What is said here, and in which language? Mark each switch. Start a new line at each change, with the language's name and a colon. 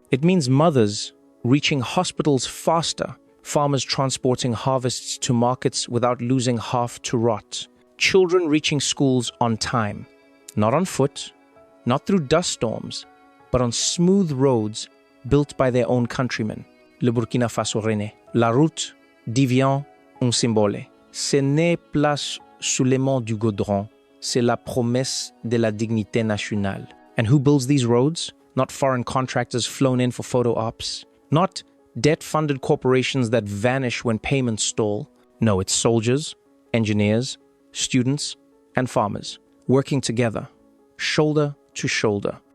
English: It means mothers reaching hospitals faster, farmers transporting harvests to markets without losing half to rot, children reaching schools on time, not on foot, not through dust storms, but on smooth roads built by their own countrymen.
French: Le Burkina Faso renaît. La route devient un symbole. Ce n'est place sous les monts du goudron, c'est la promesse de la dignité nationale.
English: And who builds these roads? Not foreign contractors flown in for photo ops. Not debt-funded corporations that vanish when payments stall. No, it's soldiers, engineers, students, and farmers working together, shoulder to shoulder.